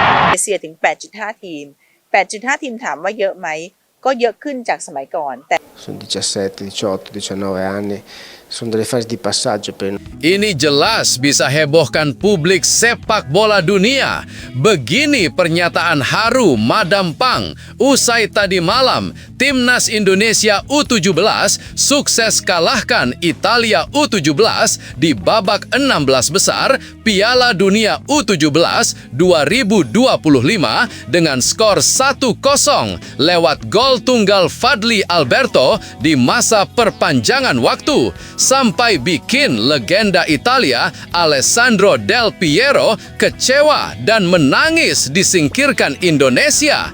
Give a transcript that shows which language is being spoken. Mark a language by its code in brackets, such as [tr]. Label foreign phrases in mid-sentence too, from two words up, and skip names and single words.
[th] เซียถึง 8.5 ทีม 8.5 ทีมถามว่าเยอะไหมก็เยอะขึ้นจากสมัยก่อนแต่ [it] Sono 17, 18, 19 anni, sono delle fasi di passaggio per [id] Ini jelas bisa hebohkan publik sepak bola dunia. Begini pernyataan haru Madam Pang usai tadi malam Timnas Indonesia U17 sukses kalahkan Italia U17 di babak 16 besar Piala Dunia U17 2025 dengan skor 1-0 lewat gol tunggal Fadli Alberto di masa perpanjangan waktu sampai bikin legenda Italia Alessandro Del Piero kecewa dan menangis disingkirkan Indonesia.